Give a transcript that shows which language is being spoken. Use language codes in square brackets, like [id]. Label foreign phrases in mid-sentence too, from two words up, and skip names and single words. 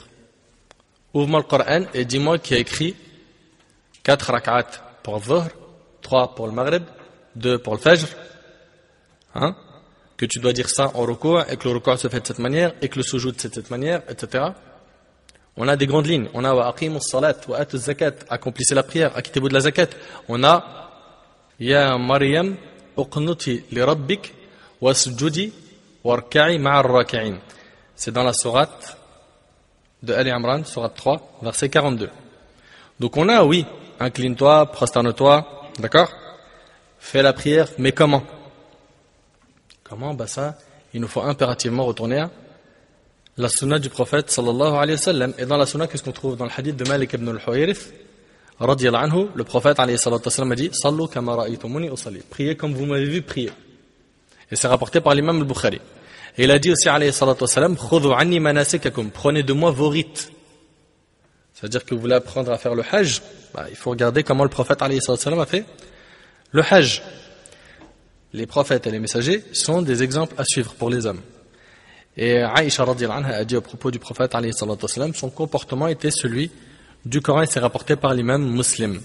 [fr] Ouvre-moi le Coran et dis-moi qui a écrit 4 rak'at pour le Dhuhr, 3 pour le Maghrib, 2 pour le Fajr. Hein? Que tu dois dire ça en ruku' et que le ruku' se fait de cette manière et que le sujoud c'est de cette manière, etc. On a des grandes lignes. On a [ar] وأقيموا الصلاة وآتوا الزكاة, [fr] accomplissez la prière, acquittez-vous de la zakat. On a [ar] يا مريم اقنتي لربك واسجدي واركعي مع الراكعين. [fr] C'est dans la sourate de Ali Imran, sourate 3, verset 42. Donc on a, oui, incline-toi, prosterne-toi, d'accord? Fais la prière, mais comment? Comment? Bah ça, il nous faut impérativement retourner à la sunna du prophète [ar] صلى الله عليه وسلم. [fr] Et dans la sunna, qu'est-ce qu'on trouve? Dans le hadith de Malik ibn al-Huwayrith, [ar] رضي الله عنه, [fr] le prophète [ar] عليه الصلاة والسلام [fr] a dit [ar] صلوا كما رأيتموني أصلي. [fr] Priez comme vous m'avez vu prier. Et c'est rapporté par l'imam al-Bukhari. Et il a dit aussi [ar] عليه الصلاة والسلام خذوا عني مناسككم. [fr] Prenez de moi vos rites. C'est-à-dire que vous voulez apprendre à faire le hajj, bah, il faut regarder comment le prophète [ar] عليه الصلاة والسلام [fr] a fait le hajj. Les prophètes et les messagers sont des exemples à suivre pour les hommes. Et Aïcha [ar] رضي الله عنها [fr] a dit au propos du prophète [ar] عليه الصلاة والسلام, [fr] son comportement était celui du Coran et c'est rapporté par l'imam Muslim.